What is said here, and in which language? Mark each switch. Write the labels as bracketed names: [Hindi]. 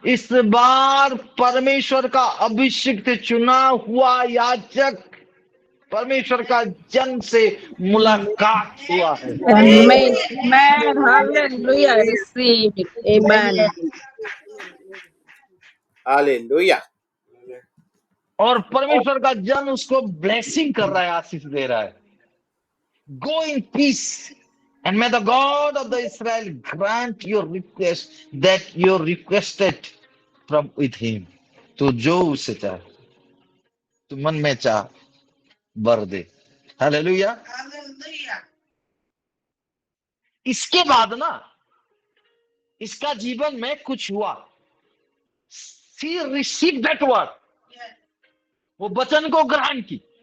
[Hindi] इस बार परमेश्वर का अभिषिक्त चुना हुआ याजक, परमेश्वर का जन से मुलाकात हुआ है। [English] Amen. Amen. Hallelujah. I receive it. Amen. [Hindi] Hallelujah. और परमेश्वर का जन उसको ब्लेसिंग कर रहा है, आशीष दे रहा है। [English] Go in peace and may the God of the Israel grant your request that you requested from with him. [Hindi] तो जो उसे चाहे, तो मन में चाह वर दे। हालेलुया। इसके बाद ना इसका जीवन में कुछ हुआ। [English] She received that word. [Hindi] वो वचन को ग्रहण की।